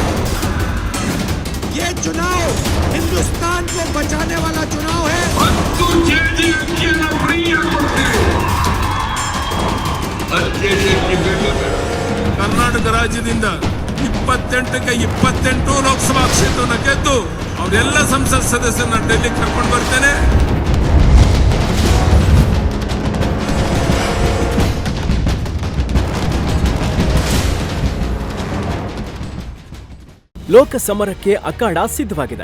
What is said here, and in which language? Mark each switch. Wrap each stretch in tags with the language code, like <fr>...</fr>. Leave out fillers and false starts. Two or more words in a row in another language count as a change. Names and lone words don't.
<hi>ये चुनाव हिंदुस्तान को बचाने वाला चुनाव है।</hi> <kn>ಕರ್ನಾಟಕ ರಾಜ್ಯದಿಂದ 28ಕ್ಕೆ 28 ಲೋಕಸಭಾ ಕ್ಷೇತ್ರವನ್ನು ಗೆದ್ದು ಅವರೆಲ್ಲ ಸಂಸತ್ ಸದಸ್ಯರನ್ನ ಡೆಲ್ಲಿಗೆ ಕರ್ಕೊಂಡು ಬರ್ತೇನೆ. ಲೋಕ ಸಮರಕ್ಕೆ ಅಖಾಡ ಸಿದ್ಧವಾಗಿದೆ.</kn>